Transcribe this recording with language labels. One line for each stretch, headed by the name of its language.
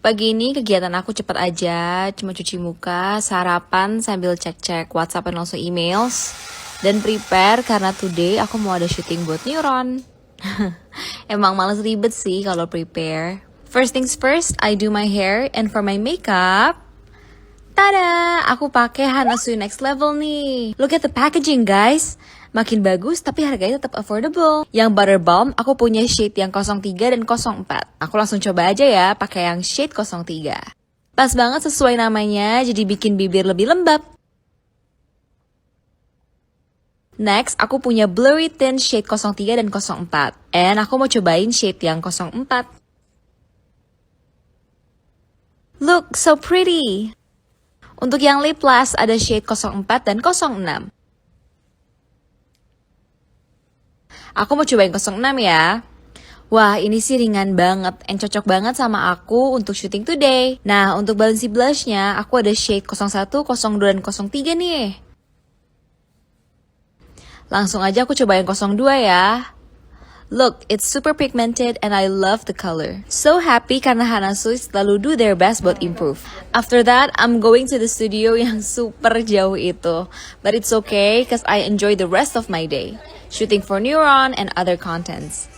Indonesian: Pagi ini kegiatan aku cepat aja, cuma cuci muka, sarapan sambil cek-cek WhatsApp
English: and also emails,
Indonesian: dan prepare karena today aku mau ada syuting buat Neuron. Emang males ribet sih kalau prepare.
English: First things first, I do my hair, and for my makeup, tada!
Indonesian: Aku pakai Hana Sui Next Level nih.
English: Look at the packaging guys.
Indonesian: Makin bagus tapi harganya tetap affordable. Yang Butter Balm aku punya shade yang 03 dan 04. Aku langsung coba aja ya pakai yang shade 03. Pas banget sesuai namanya, jadi bikin bibir lebih lembab. Next, aku punya Blurry Tint shade 03 dan 04. And aku mau cobain shade yang 04.
English: Look, so pretty!
Indonesian: Untuk yang lip gloss ada shade 04 dan 06. Aku mau cobain 06 ya. Wah, ini sih ringan banget and cocok banget sama aku untuk syuting today. Nah, untuk balancing blushnya, aku ada shade 01, 02, dan 03 nih. Langsung aja aku cobain 02 ya.
English: Look, it's super pigmented and I love the color. So happy
Indonesian: karena
English: Hana Sui
Indonesian: selalu
English: do their best
Indonesian: buat
English: improve. After that, I'm going to the studio
Indonesian: yang super jauh itu.
English: But it's okay cause I enjoy the rest of my day. Shooting for Neuron and other contents.